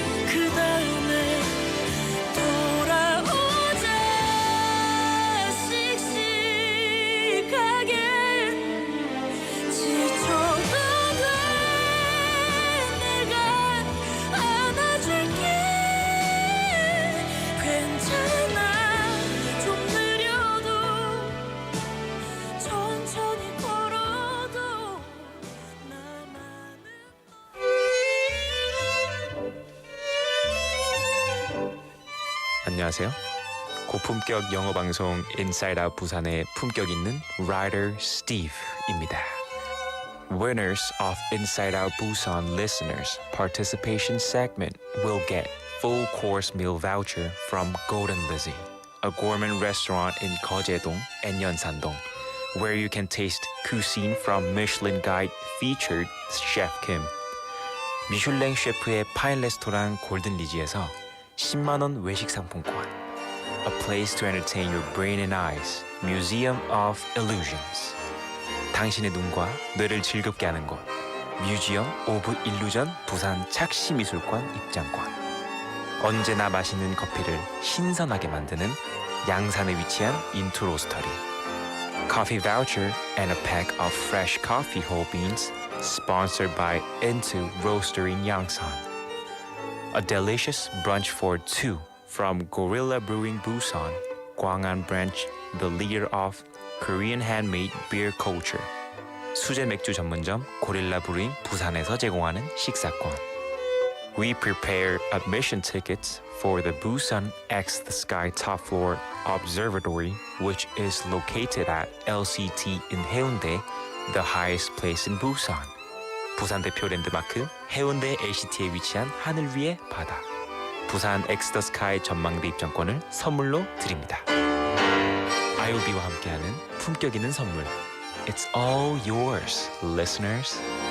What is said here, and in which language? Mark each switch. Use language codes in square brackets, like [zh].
[ko] 그 다음에 돌아오자 씩씩하게 지쳐도 돼 내가 안아줄게 괜찮아 좀 느려도 천천히 걸어도 안녕하세요. 고품격 영어 방송 인사이드 아웃 부산의 품격 있는 라이터 스티브입니다. [en] Winners of Inside Out Busan listeners participation segment will get full course meal voucher from Golden Lizzie, a gourmet restaurant in Geojedong and Yeonsan-dong, where you can taste cuisine from Michelin Guide featured Chef Kim. [ko] 미슐랭 셰프의 파인 레스토랑 골든 리지에서 10만 원 외식 상품권. [en] A place to entertain your brain and eyes. Museum of Illusions. [ko] 당신의 눈과 뇌를 즐겁게 하는 곳. 뮤지엄 오브 일루전 부산 착시미술관 입장권. 언제나 맛있는 커피를 신선하게 만드는 양산에 위치한 인투 로스터리. [en] Coffee voucher and a pack of fresh coffee whole beans sponsored by Into Roastery in Yangsan. A delicious brunch for two from Gorilla Brewing Busan, Gwangan branch, the leader of Korean handmade beer culture. [ko] 수제 맥주 전문점 고릴라 브루잉 부산에서 제공하는 식사권. [en] We prepare admission tickets for the Busan X the Sky Top Floor Observatory, which is located at LCT in Haeundae, the highest place in Busan. [ko] 부산 대표 랜드마크 해운대 LCT에 위치한 하늘 위의 바다. 부산 X the Sky 전망대 입장권을 선물로 드립니다. IOB와 함께하는 품격 있는 선물. [en] It's all yours, listeners.